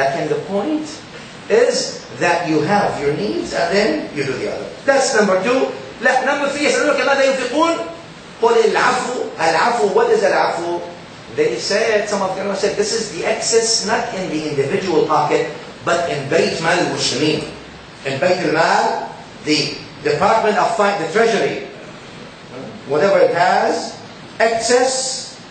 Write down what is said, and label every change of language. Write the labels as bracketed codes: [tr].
[en] The point is that you have your needs and then you do the other. That's number 2. Number 3, [ar] يسألونك ماذا ينفقون قل العفو. [en] العفو, what is العفو? They said, some of them said, this is the excess not in the individual pocket, but in Bayt Mal al-Muslimin. In Bayt al-Mal, the Department of the Treasury, whatever it has, excess.